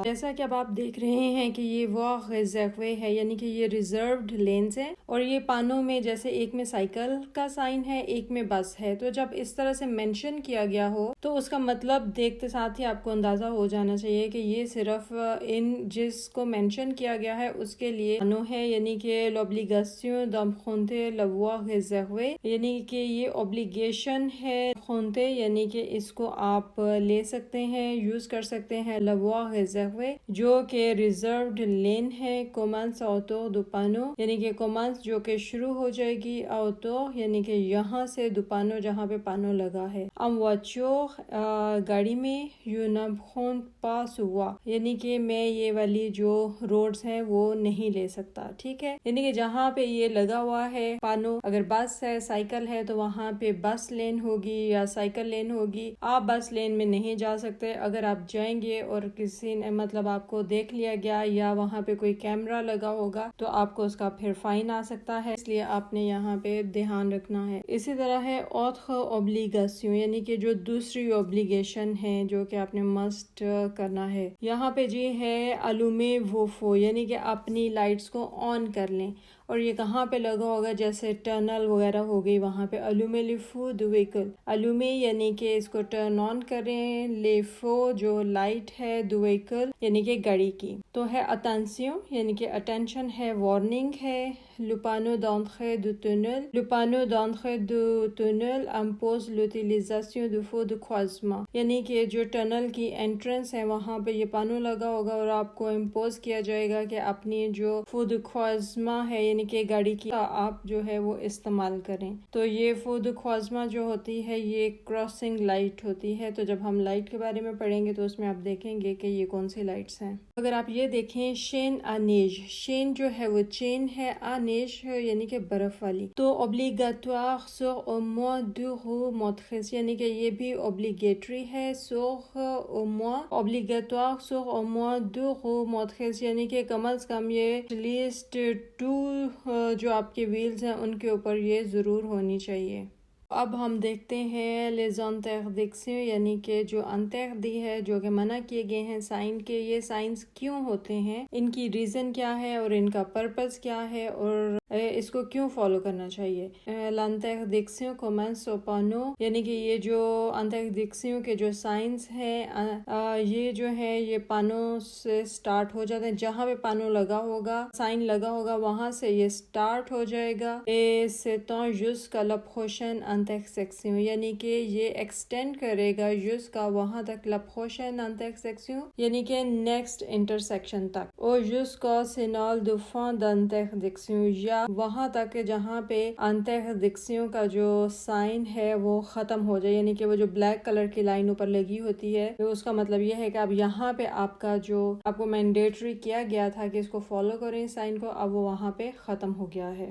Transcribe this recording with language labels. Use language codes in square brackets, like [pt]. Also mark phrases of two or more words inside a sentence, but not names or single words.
[ur] جیسا کہ اب آپ دیکھ رہے ہیں کہ یہ وہ ریزروے ہے، یعنی کہ یہ [en] reserved lanes [ur] ہے، اور یہ پانوں میں جیسے ایک میں سائیکل کا سائن ہے ایک میں بس ہے، تو جب اس طرح سے مینشن کیا گیا ہو تو اس کا مطلب دیکھتے ساتھ ہی آپ کو اندازہ ہو جانا چاہیے کہ یہ صرف جس کو مینشن کیا گیا ہے اس کے لیے پانو ہے، یعنی کہ [fr] l'obligation d'emprunter la voie réservée، [ur] یعنی کہ یہ obligation ہے emprunter، یعنی کہ اس کو آپ لے سکتے ہیں، یوز کر سکتے ہیں [fr] la voie réservée [ur] جو کہ ریزروڈ لین ہے [fr] commence autour du panneau، [ur] یعنی کہ commence جو کہ شروع ہو جائے گی autour یعنی کہ یہاں سے [fr] du panneau [ur] جہاں پہ پانو لگا ہے۔ [fr] en voiture [ur] گاڑی میں [fr] you n'empruntes pas ce voie، [ur] یعنی کہ میں یہ والی جو روڈز ہیں وہ نہیں لے سکتا، ٹھیک ہے، یعنی کہ جہاں پہ یہ لگا ہوا ہے پانو، اگر بس ہے سائیکل ہے تو وہاں پہ [en] bus lane [ur] ہوگی یا [en] cycle lane [ur] ہوگی، آپ [en] bus lane [ur] میں نہیں جا سکتے۔ اگر آپ جائیں گے اور کسی نے مطلب آپ کو دیکھ لیا گیا یا وہاں پہ کوئی کیمرہ لگا ہوگا تو آپ کو اس کا پھر فائن آ سکتا ہے، اس لیے آپ نے یہاں پہ دھیان رکھنا ہے۔ اسی طرح ہے [fr] autre obligation، [ur] یعنی کہ جو دوسری obligation ہے جو کہ آپ نے مسٹ کرنا ہے۔ یہاں پہ جی ہے [fr] allumer vos feux، [ur] یعنی کہ اپنی لائٹس کو آن کر لیں، اور یہ کہاں پہ لگا ہوگا، جیسے ٹرنل وغیرہ ہو گئی وہاں پہ allumer les feux du véhicule، allumer یعنی کہ اس کو [en] turn on [ur] کریں، [fr] les feux [ur] جو لائٹ ہے [fr] du véhicule [ur] یعنی کہ گاڑی کی، تو ہے attention یعنی کہ attention ہے، وارننگ ہے، [fr] le panneau d'entrée du tunnel، le panneau d'entrée du tunnel impose l'utilisation du feu de croisement، [ur] یعنی کہ جو ٹنل کی انٹرنس ہے وہاں پہ یہ پانو لگا ہوگا اور آپ کو امپوز کیا جائے گا کہ اپنی جو [fr] feu de croisement [ur] ہے یعنی کہ گاڑی کی آپ جو ہے وہ استعمال کریں۔ تو یہ [fr] feu de croisement [ur] جو ہوتی ہے یہ [en] crossing light [ur] ہوتی ہے، تو جب ہم لائٹ کے بارے میں پڑھیں گے تو اس میں آپ دیکھیں گے کہ یہ کون سی لائٹس ہیں۔ اگر آپ یہ دیکھیں [fr] chaîne à neige, [ur] شین جو ہے وہ چین ہے، [fr] à neige [ur] یعنی کہ برف والی، تو [fr] obligatoire sur au moins 2 roues motrices، [ur] یعنی کہ یہ بھی obligatory ہے، [fr] sur au moins obligatoire sur au moins 2 roues motrices، [ur] یعنی کہ کم از کم یہ [en] at least [ur] 2 جو آپ کے ویلز ہیں ان کے اوپر یہ ضرور ہونی چاہیے۔ اب ہم دیکھتے ہیں [fr] les interdictions [ur] یعنی کہ جو انتردی ہے، جو کہ منع کیے گئے ہیں سائن کے، یہ سائنس کیوں ہوتے ہیں، ان کی ریزن کیا ہے اور ان کا پرپز کیا ہے اور اس کو کیوں فالو کرنا چاہیے۔ [fr] l'interdiction commence au panneau [ur] یعنی کہ یہ جو interdiction کے جو سائنس ہے یہ جو ہے یہ پانو سے سٹارٹ ہو جاتے ہیں، جہاں پہ پانو لگا ہوگا، سائن لگا ہوگا، وہاں سے یہ سٹارٹ ہو جائے گا۔ [fr] et s'étend jusqu'à la prochaine intersection [ur] یعنی کہ یہ ایکسٹینڈ کرے گا jusqu'à وہاں تک [fr] la prochaine intersection [ur] یعنی کہ [en] next intersection [ur] تک، اور [fr] jusqu'au signal de fin d'interdiction [ur] یا وہاں تک جہاں پہ انٹرڈکشن کا جو سائن ہے وہ ختم ہو جائے، یعنی کہ وہ جو [en] black colour [ur] کی لائن اوپر لگی ہوتی ہے تو اس کا مطلب یہ ہے کہ اب یہاں پہ آپ کا جو آپ کو مینڈیٹری کیا گیا تھا کہ اس کو فالو کریں سائن کو، اب وہ وہاں پہ ختم ہو گیا ہے۔